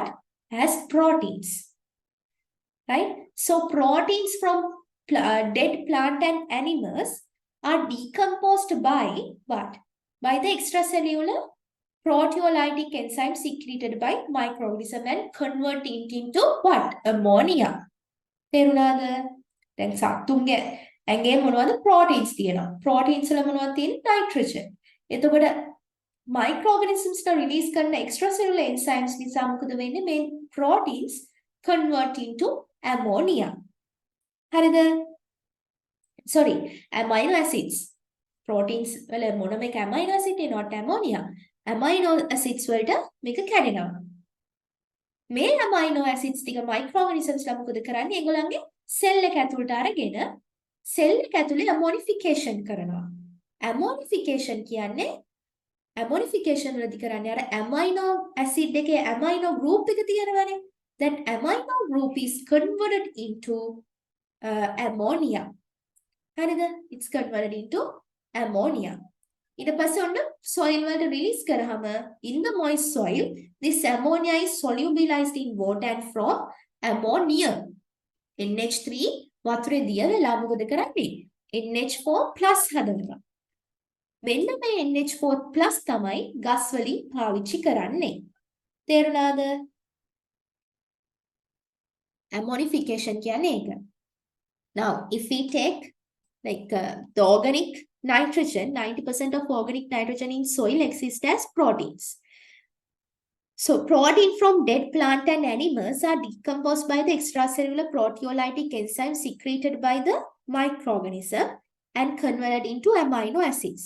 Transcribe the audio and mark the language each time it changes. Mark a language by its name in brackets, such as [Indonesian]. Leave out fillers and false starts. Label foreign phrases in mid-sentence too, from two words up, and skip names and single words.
[English] As proteins, right? So proteins from dead plant and animals are decomposed by what? By the extracellular proteolytic enzyme secreted by microorganism and convert it into what? Ammonia. [Sinhala] තේරුණාද? දැන් සත්තුන්ගේ ඇඟේ මොනවද? proteins තියෙනවා. proteins වල මොනවද තියෙන්නේ? nitrogen. එතකොට microorganisms ට release කරන [English] extracellular enzymes [Sinhala] නිසා මොකද වෙන්නේ? [English] මේ proteins convert into ammonia. හරිද? sorry, amino acids. proteins [Sinhala] වල මොනම එක [English] amino acid not ammonia. amino acids [Sinhala] වලට මේක කැඩෙනවා. මේ [English] amino acids [Sinhala] ටික microorganisms ලා මොකද කරන්නේ? ඒගොල්ලන්ගේ cell එක ඇතුළට අරගෙන cell එක ඇතුලේ ammonification කරනවා. ammonification කියන්නේ ammonification වලදී කරන්නේ අර [English] amino acid [Sinhala] එකේ [English] amino group [Sinhala] එක තියෙනවනේ. [English] that amino group is converted into ammonia. [Sinhala] හරිද? [English] it's converted into ammonia. [Sinhala] ඊට පස්සේ ඔන්න soil වලට release කරාම [English] in the moist soil this ammonia is solubilized in water and from ammonia NH3 [Sinhala] වතුරේ දිය වෙලා මොකද කරන්නේ? NH4+ හදනවා. මෙන්න මේ NH4+ තමයි ගස් වලින් පාවිච්චි කරන්නේ. තේරුණාද? ammonification කියන්නේ ඒක. [English] Now if we take like the organic nitrogen, 90% of organic nitrogen in soil exists as proteins. So protein from dead plant and animals are decomposed by the extracellular proteolytic enzyme secreted by the microorganism and converted into amino acids.